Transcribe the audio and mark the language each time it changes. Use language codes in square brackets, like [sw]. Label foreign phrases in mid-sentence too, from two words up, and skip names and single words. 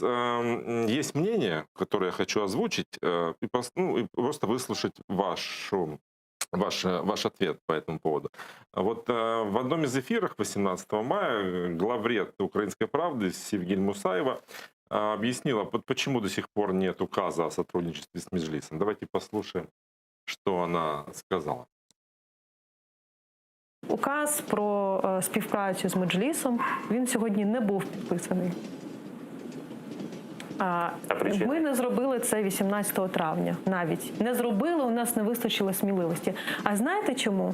[ru] Есть мнение, которое я хочу озвучить, и просто выслушать ваш ответ по этому поводу. Вот в одном из эфиров 18 мая главред «Украинской правды» Севгиль Мусаева объяснила, почему до сих пор нет указа о сотрудничестве с Меджлисом. Давайте послушаем, что она сказала. [uk] Указ про співпрацю з Меджлісом, він сьогодні не був підписаний. Ми не зробили це 18 травня навіть. Не зробили, у нас не вистачило сміливості. А знаєте чому?